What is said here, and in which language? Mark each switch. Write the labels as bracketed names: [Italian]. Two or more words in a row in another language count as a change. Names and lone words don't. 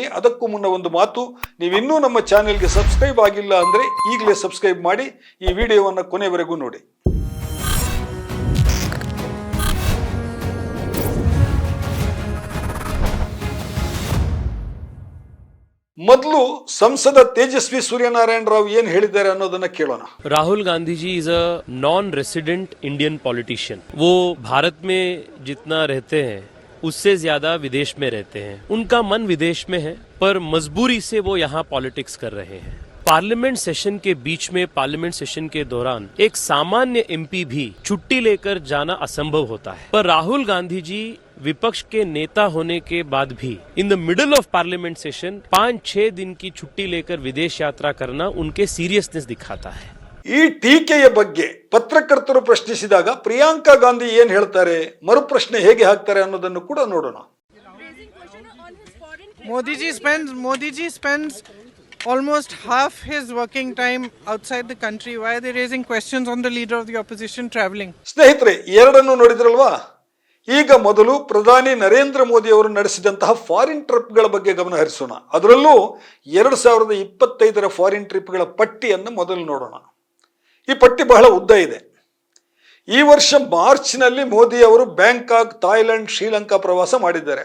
[Kannada] ಅದಕ್ಕೂ ಮುನ್ನ ಒಂದು ಮಾತು, ನೀವಿನ್ನೂ ನಮ್ಮ ಚಾನೆಲ್ಗೆ ಸಬ್ಸ್ಕ್ರೈಬ್ ಆಗಿಲ್ಲ ಅಂದರೆ ಈಗಲೇ ಸಬ್ಸ್ಕ್ರೈಬ್ ಮಾಡಿ ಈ ವಿಡಿಯೋವನ್ನು ಕೊನೆವರೆಗೂ ನೋಡಿ. ಮೊದಲು ಸಂಸದ ತೇಜಸ್ವಿ ಸೂರ್ಯನಾರಾಯಣ ರಾವ್ ಏನ್ ಹೇಳಿದ್ದಾರೆ ಅನ್ನೋದನ್ನ ಕೇಳೋಣ. [English] Rahul Gandhi ji is a non resident Indian politician. [Hindi] वो भारत में जितना रहते हैं उससे ज्यादा विदेश में रहते हैं. उनका मन विदेश में है, पर मजबूरी से वो यहाँ पॉलिटिक्स कर रहे हैं. [English] parliament session [Hindi] के बीच में, [English] parliament session [Hindi] के दौरान एक सामान्य एमपी भी छुट्टी लेकर जाना असंभव होता है. पर राहुल गांधी जी विपक्ष के नेता होने के बाद भी [English] in the middle of parliament session [Hindi] 5-6 दिन की छुट्टी लेकर विदेश यात्रा करना उनके सीरियसनेस दिखाता है. [Kannada] ಈ ಟೀಕೆಯ ಬಗ್ಗೆ ಪತ್ರಕರ್ತರು ಪ್ರಶ್ನಿಸಿದಾಗ ಪ್ರಿಯಾಂಕಾ ಗಾಂಧಿ ಏನ್ ಹೇಳ್ತಾರೆ, ಮರುಪ್ರಶ್ನೆ ಹೇಗೆ ಹಾಕ್ತಾರೆ ಅನ್ನೋದನ್ನು ಕೂಡ ನೋಡೋಣ. [English] Modi ji spends almost half his working time outside the country. Why are they raising questions on the leader of the opposition traveling? [Kannada] ಸ್ನೇಹಿತರೆ, ಎರಡನ್ನು ನೋಡಿದ್ರಲ್ವಾ? ಈಗ ಮೊದಲು ಪ್ರಧಾನಿ ನರೇಂದ್ರ ಮೋದಿ ಅವರು ನಡೆಸಿದಂತಹ [English] foreign tripಗಳ [Kannada] ಬಗ್ಗೆ ಗಮನ ಹರಿಸೋಣ. ಅದರಲ್ಲೂ 2025ರ [English] foreign tripಗಳ [Kannada] ಪಟ್ಟಿಯನ್ನು ಮೊದಲು ನೋಡೋಣ. ಈ ಪಟ್ಟಿ ಬಹಳ ಉದ್ದ ಇದೆ. ಈ ವರ್ಷ ಮಾರ್ಚ್ನಲ್ಲಿ ಮೋದಿ ಅವರು ಬ್ಯಾಂಕಾಕ್, ಥಾಯ್ಲೆಂಡ್, ಶ್ರೀಲಂಕಾ ಪ್ರವಾಸ ಮಾಡಿದ್ದಾರೆ.